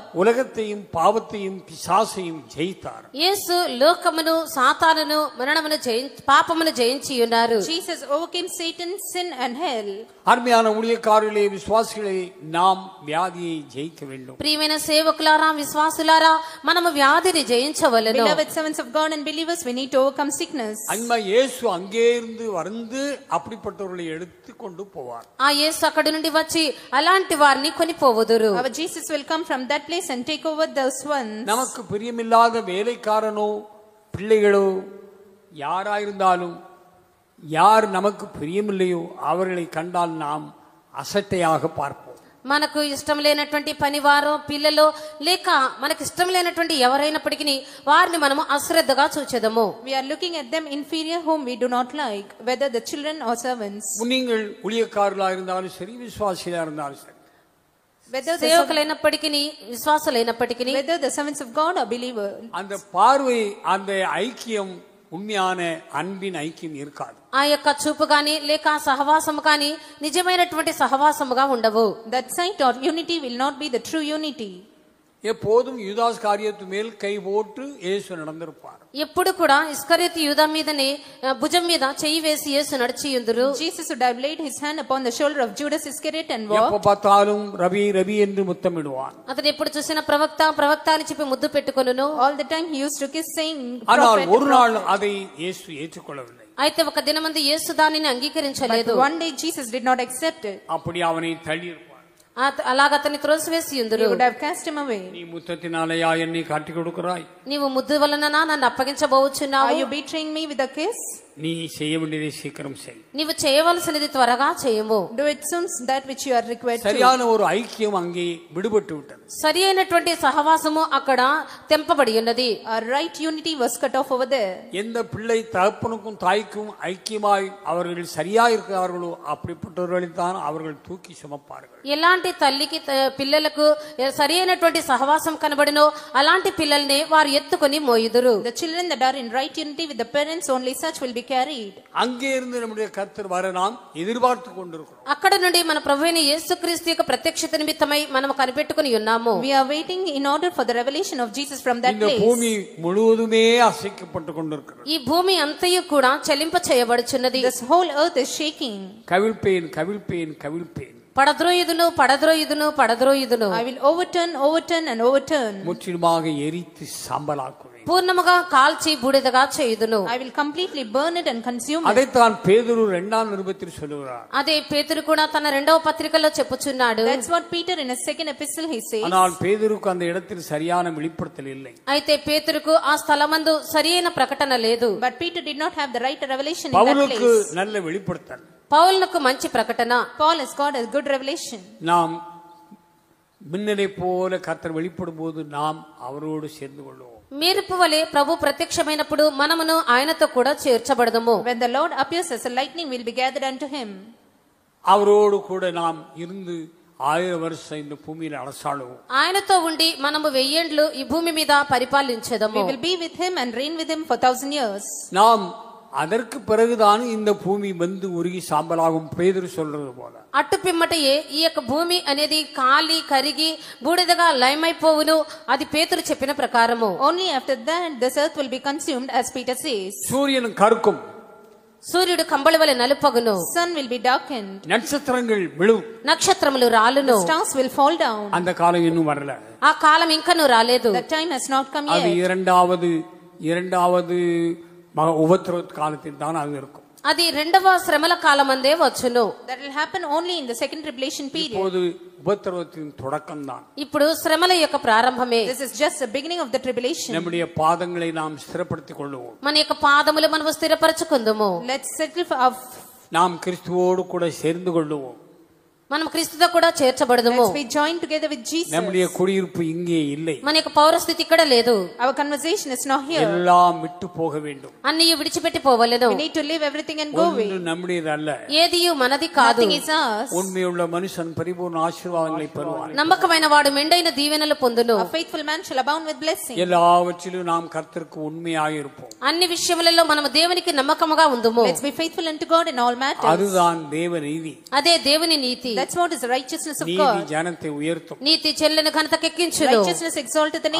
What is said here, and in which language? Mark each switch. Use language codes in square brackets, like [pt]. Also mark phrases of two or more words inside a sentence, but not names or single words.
[ta] உலகத்தையும் பாவத்தையும் பிசாசையும் ஜெயித்தார். [te] యేసు లోకమును సాతానును మరణమును పాపమును జయించి ఉన్నారు. [en] Jesus overcame Satan, sin and hell. [ta] அருமையான ஊழியக்காரர்களே, விசுவாசிகளே, நாம் வியாதியை ஜெயிக்க வேண்டும். [te] ప్రియమైన సేవకులారా, విశ్వాసులారా, మనము వ్యాధిని జయించవలెను. [en] Beloved servants of God and believers, we need to overcome sickness. [ta] அன்மா இயேசு அங்கே இருந்து வந்து அப்படிப்பட்டவர்களை எடுத்து கொண்டு போவார். [te] ఆ యేసు అక్కడి నుండి వచ్చి అలాంటి వారిని కొనిపోవుదురు. [en] Our Jesus will come from that place and take over those ones. [ta] நமக்கு பிரியமில்லாத வேலைக்காரனோ பிள்ளைகளோ யாராயிருந்தாலும் யார் நமக்கு பிரியமில்லையோ அவர்களை கண்டால் நாம் அசட்டையாக பார்ப்போம். [te] మనకు ఇష్టం లేనటువంటి పనివారు, పిల్లలు, లేక మనకు ఇష్టం లేనటువంటి ఎవరైనప్పటికీ వారిని మనము అశ్రద్ధగా చూచెదము. [en] We are looking at them inferior whom we do not like, whether the children or servants. [ta] நீங்கள் ஊழியக்காரர்களாக இருந்தாலும் சரி, விசுவாசிகளா இருந்தாலும் சரி, [te] సేవకులైనప్పటికీ విశ్వాసులైనప్పటికీ, [en] whether the servants of God or believers, [ta] அந்த பார்வை, அந்த ஐக்கியம் உண்மையான அன்பின் ஐக்கியம் இருக்காது. [te] ఆ యొక్క చూపు గాని లేక సహవాసము గాని నిజమైనటువంటి సహవాసముగా ఉండవు. [en] That sight or unity will not be the true unity. [ta] எப்போதும் யூதாஸ் காரியத்து மேல் கை போட்டு இயேசு நடந்திருப்பார். [te] ఎప్పుడు కూడా ఇస్కరియోతు యూదా మీదనే భుజం మీద చెయ్యి వేసి యేసు నడిచియుందురు. [en] Jesus would have laid his hand upon the shoulder of Judas Iscariot and எப்ப walked. [ta] பார்த்தாலும் ரவி ரவி என்று முத்தமிடுவான். [te] అతడు ఎప్పుడు చూసిన ప్రవక్త ప్రవక్త అని చెప్పి ముద్దు పెట్టుకొనును. [en] All the time he used to kiss saying ஆனால் prophet. [ta] ஒரு நாள் அதை இயேசு ஏற்றுக்கொள்ளவில்லை. [te] అయితే ఒక దినమందు యేసు దానిని అంగీకరించలేదు. [en] But one day Jesus did not accept it. [ta] அப்படி அவனை தள்ளி இருப்பார். [te] అలాగ అతన్ని త్రోసివేసి He ఉందురు. [en] would have cast him away. [ta] நீ முத்தத்தினாலயா என்னை காட்டி கொடுக்கிறாய்? [te] నీవు ముద్దు వలన నన్ను అప్పగించబోచున్నావు. [en] Are you betraying me with a kiss? [ta] நீ செய்ய வேண்டியதை சீக்கிரம் செய். [te] నీవు చేయవలసినది త్వరగా చేయము. [en] Do it soon that which you are required to. [ta] சரியான ஒரு ஐக்கியம் அங்கே விடுபட்டு விட்டது. [te] సరి అయినటువంటి సహవాసము అక్కడ తెంపబడి ఉన్నది. [en] A right unity was cut off over there. [ta] எந்த பிள்ளை தகப்பனுக்கும் தாய்க்கும் ஐக்கியமாய் அவர்கள் சரியா இருக்கிறார்களோ அப்படிப்பட்டவர்களை தான் அவர்கள் தூக்கி சுமப்பார்கள். [te] ఎలాంటి తల్లికి పిల్లలకు సరి అయినటువంటి సహవాసం కనబడినో అలాంటి పిల్లల్ని వారు ఎత్తుకొని మోయుదురు. [en] The children that are in right unity with the parents, only such will be carried. [ta] அங்கே இருந்து நம்முடைய கர்த்தர் வர நாம் எதிர்பார்த்து கொண்டிருக்கிறோம். [te] అక్కడ నుండి మన ప్రభువైన యేసుక్రీస్తు యొక్క ప్రత్యక్షత నిమిత్తమై మనం కనిపెట్టుకుని ఉన్నాము. [en] We are waiting in order for the revelation of Jesus from that இந்த place. [ta] பூமி முழுவதுமே அசைக்கப்பட்டு கொண்டிருக்கிறது. [te] ఈ భూమి అంతయు కూడా చెలింప చేయబడుచున్నది. [en] This whole earth is shaking. [ta] கவிழ்ப்பேன் கவிழ்ப்பேன் கவிழ்ப்பேன். [te] పడద్రోయుదును పడద్రోయుదును పడద్రోయుదును. [en] I will overturn and overturn. [ta] முற்றிலுமாக எரித்து சாம்பலாக்குவேன். [te] పూర్ణముగా కాల్చి బూడిదగా చేయుదును. [en] I will completely burn it and consume it. [ta] அதைத்தான் பேதுரு 2ஆம் நிருபத்தில் சொல்லுகிறார். [te] అదే పేతురు కూడా తన 2వ పత్రికలో చెప్పుచున్నాడు. [en] That's what Peter in his second epistle he says. [ta] ஆனால் பேதுருக்கு அந்த இடத்தில் சரியான வெளிப்படுத்தல் இல்லை. [te] అయితే పేతురుకు ఆ స్థలమందు సరియైన ప్రకటన లేదు. [en] But Peter did not have the right revelation in that பவுலுக்கு place. [ta] நல்ல வெளிப்படுத்தல். [te] పౌలునకు మంచి ప్రకటన. [en] Paul has got a good revelation. [ta] நாம் மின்னலை போல கர்த்தர் வெளிப்படும் போது நாம் அவரோடு சேர்ந்து கொள்வோம். [te] మెరుపు వలె ప్రభు ప్రత్యక్షమైనప్పుడు మనమును ఆయనతో కూడా చేర్చబడదము. [en] When the Lord appears as a lightning, we will be gathered unto him. [ta] அவரோடு கூட நாம் இருந்து 1000 வருஷம் இந்த பூமியில அரசாளுவோம். [te] ఆయనతో ఉండి మనము 1000 ఏండ్లు ఈ భూమి మీద పరిపాలించెదము. [en] We will be with him and reign with him for 1000 years. [ta] நாம் அதற்கு பிறகுதான் இந்த பூமி வந்து உருகி சாம்பலாகும் பேதுரு சொல்றது போல. [te] అటు పిమ్మటయే ఈ యొక్క భూమి అనేది కాలి కరిగి బూడిదగా లయమైపోవును. అది పేతురు చెప్పిన ప్రకారము. [en] Only after that this earth will be consumed, as Peter says. [ta] சூரியன் கருக்கும், [te] సూర్యుడు కంబళి వలె నలుపగును, [en] Sun will be darkened, [ta] நட்சத்திரங்கள் விழும், [te] నక్షత్రములు రాలును. [en] stars will fall down. [ta] அந்த காலம் இன்னும் வரல. [te] ఆ కాలం ఇంకనూ రాలేదు. [en] That time has not come அது yet. [ta] இரண்டாவது உபத்திரவ காலத்தில் தான் அது இருக்கும். [te] అది రెండవ శ్రమల కాలమందే వచ్చును. [en] That will happen only in the second tribulation period. [ta] இப்போது உபத்திரவத்தின் தொடக்கம் தான். [te] ఇప్పుడు శ్రమల యొక్క ప్రారంభమే. [en] This is just the beginning of the tribulation. [ta] நம்முடைய பாதங்களை நாம் ஸ்திரப்படுத்திக் கொள்வோம். [te] మన యొక్క పాదములు మనము స్థిరపరచుకుందుము. [en] Let's settle for our [ta] நாம் கிறிஸ்துவோடு கூட சேர்ந்து கொள்வோம். [te] మనం క్రీస్తుతో కూడా చేర్చబడదుము. [en] Let's be joined together with Jesus. [ta] நம்முடைய குடியிருப்பு இங்கே இல்லை. [te] మన యొక్క పౌరస్థితి ఇక్కడ లేదు. [en] Our conversation is not here. [ta] எல்லாம் விட்டு போக வேண்டும். [te] అన్ని విడిచిపెట్టి పోవలెను. [en] We need to leave everything and go away. [ta] ஒன்று நம்முடையது அல்ல. [te] ఏదియు మనది కాదు. [en] Nothing is ours. [ta] உண்மையுள்ள மனுஷன் பரிபூர்ண ஆசீர்வாதங்களை பெறுவான். [te] నమ్మకమైన వాడు మెండైన దీవెనలు పొందును. [en] A faithful man shall abound with blessing. [ta] எல்லாவற்றிலும் நாம் கர்த்தருக்கு உண்மையாக இருப்போம். [te] అన్ని విషయములలో మనము దేవునికి నమ్మకముగా ఉందుము. [en] Let's be faithful unto God in all matters. [ta] அதுதான் தேவ நீதி. [te] అదే దేవుని నీతి. [en] That's what is the righteousness of நீதி God. [ta] ஜனத்தை உயர்த்தும். [te] నీతి చెల్లెను ఘనతకెక్కించును. [en] Righteousness exalteth the nation.